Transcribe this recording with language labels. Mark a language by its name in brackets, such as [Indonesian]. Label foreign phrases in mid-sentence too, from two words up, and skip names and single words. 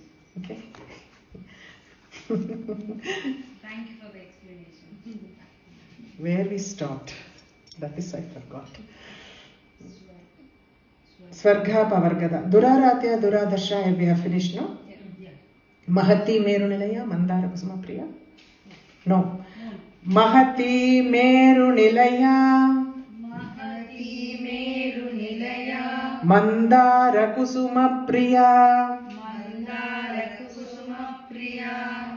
[English] Okay? Thank you for the explanation. Where we stopped, that is I forgot. [Sanskrit] Swarga Pavargada. Duraratya Duradarsha, [English] we have finished, no? Yeah. [Sanskrit] Mahati Merunilaya, Mandara Kusuma Priya? No. Mahati Merunilaya, Mahati Meru Nilaya, Mandara Kusuma Priya. Mandara Kusuma Priya,